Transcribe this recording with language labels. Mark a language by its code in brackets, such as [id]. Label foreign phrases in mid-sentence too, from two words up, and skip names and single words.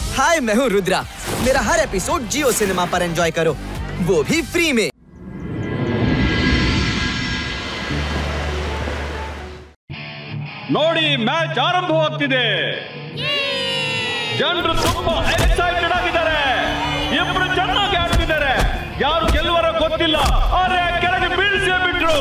[hi] हाय, मैं हूँ रुद्रा। मेरा हर एपिसोड जियो सिनेमा पर एंजॉय करो, वो भी फ्री में। [kn] ನೋಡಿ ಮ್ಯಾಚ್ ಆರಂಭವಾಗ್ತಿದೆ. ಜನರು ತುಂಬಾ ಎಕ್ಸೈಟೆಡ್ ಆಗಿದ್ದಾರೆ. ಇಬ್ರು ಚೆನ್ನಾಗಿ ಆಡ್ತಿದ್ದಾರೆ. ಯಾರು ಗೆಲ್ಲುವರೋ ಗೊತ್ತಿಲ್ಲ, ಆದ್ರೆ ಕೆಳಗೆ ಬೀಳ್ಸೇ ಬಿಟ್ರು.